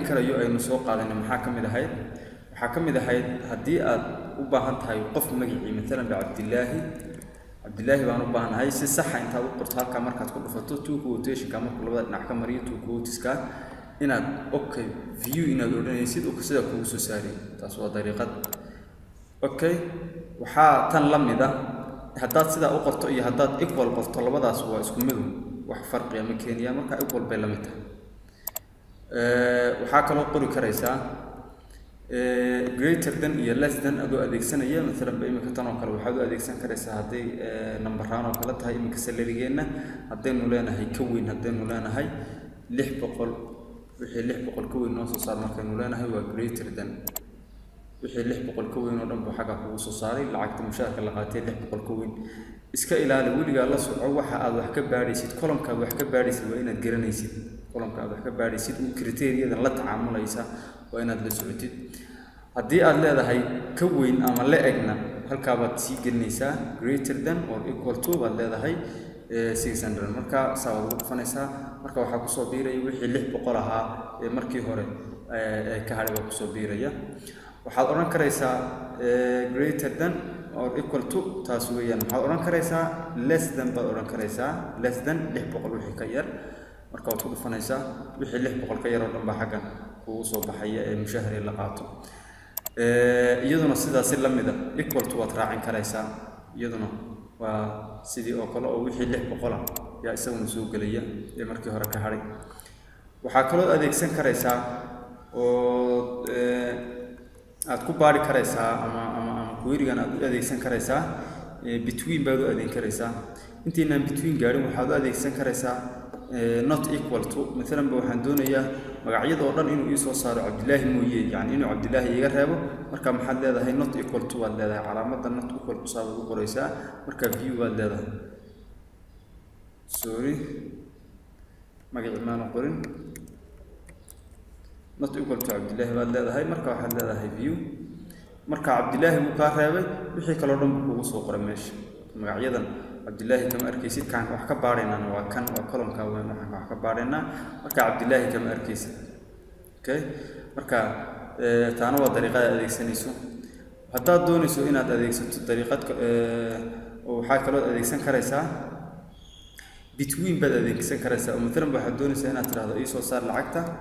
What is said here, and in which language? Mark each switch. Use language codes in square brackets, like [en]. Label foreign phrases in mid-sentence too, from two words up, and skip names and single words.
[so] karayo aynu soo qaadanay maxaa kamid ahayd hadii aad u baahan tahay qof magacii mesela Abdullaahi baan u baahanahay si sax ah inta u qorto halka markaad ku dhufato [en] two quotation [so] ka marka labada dhinac ka mariyo two quoteska inaad [en] okay view [so] inaad oranaysid oo sida kugu soo saari taas waa dariiqad okay waxa tan lamida hadaad sida u qorto iyo hadaad equal qorto labadaas waa isku mid wax farqi ah ma keenaya marka equal bay la mid tahay waxa kale oo qori karaysaa [en] greater than [so] iyo [en] less than [so] adoo adeegsanaya mesela imika tan oo kale waxaad u adeegsan karaysaa hadii numberaan oo kale tahay imika salarigeena hadaynu leenahay ka weyn hadaynu leenahay 600 wixii 600 ka weyn noo soo saar markaynu leenahay waa [en] greater than [so] wixii 600 ka weyn oo dhan buu xaga kugu soo saaray lacagta mushaharka la qaatay 600 ka weyn iska ilaali weliga la soco waxa aad wax ka baadhaysid column-ka wax ka baadhaysid waa inaad garanaysid column-ka wax ka baadhaysid oo criteria-da la tacaamulaysa waa inaad la socotid hadii aad leedahay ka weyn ama la egna halka baad sii gelinaysaa [en] greater than or equal to [so] baad leedahay 600 marka saad ugu dhufanaysaa marka waxa ku soo biiraya wixii 600 ahaa ee markii hore ka hadhay ku soo biiraya waxaad oran karaysaa [en] greater than or equal to [so] taas weeyaan waxaad oran karaysaa [en] less than [so] baad oran karaysaa [en] less than [so] 600 wixii ka yar marka waad ku dhufanaysaa wixii 600 ka yar oo dhan ba xagan kugu soo baxaya ee mushahar la qaato iyaduna sidaas la mid ah [en] equal to [so] waad raacin karaysaa iyaduna waa sidii oo kale oo wixii 600 yaa isaguna soo galaya ee markii hore ka hadhay waxa kale oo adeegsan karaysaa oo aad ku baari karaysaa ama query-gan aad adeegsan karaysaa between baad u adeegsan karaysaa intiina between gaarin waxaad u adeegsan karaysaa [en] not equal to [so] mesela waxaan doonayaa magacyada oo dhan inuu soo saaro Abdullaahi mooyee yani inuu Abdullaahi iga reebo marka maxaad leedahay [en] not equal to [so] waad leedahay calaamadda [en] not equal to [so] saad u qoraysaa marka view waad leedahay sorry magaci ma qorin [en] not equal to [so] Abdullaahi waad leedahay marka waxaad leedahay view marka Abdullaahi uu ka reebay wixii kale oo dhan kugu soo qoray meesha magacyadan Abdullaahi kama arkaysid kan wax ka baarayna waa kan waa column-ka weyn wax ka baarayna marka Abdullaahi kama arkaysid okay marka taana waa dariiqada adeegsanayso hadaad doonayso inaad adeegsato dariiqad oo waxa kale oo adeegsan karaysaa between baad adeegsan karaysaa oo mesela waxaad doonaysaa inaad tiraahdo ii soo saar lacagta